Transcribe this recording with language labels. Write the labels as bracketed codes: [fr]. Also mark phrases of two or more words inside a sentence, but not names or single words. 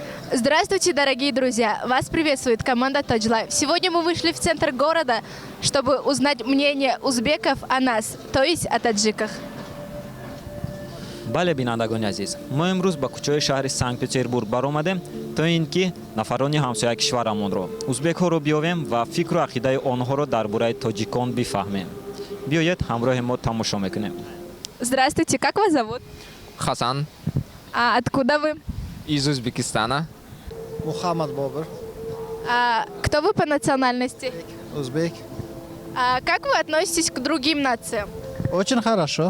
[ru] Здравствуйте, дорогие друзья! Вас приветствует команда Touch Life. Сегодня мы вышли в центр города, чтобы узнать мнение узбеков о нас, то есть о таджиках. [tg] бале бинандагони азиз, мо имрӯз ба кӯчаҳои шаҳри Санкт-Петербург баромадем то ин ки нафарони ҳамсояи кишварамонро, узбекҳоро биёвем ва фикру ақидаи онҳоро дар бораи тоҷикон бифаҳмем. Биёед ҳамроҳи мо тамошо мекунем. [ru] Здравствуйте, как вас зовут? Хасан А откуда вы? из Узбекистана. Мухаммад Бобр, Кто вы по национальности? узбек. Как вы относитесь к другим нациям? Очень хорошо.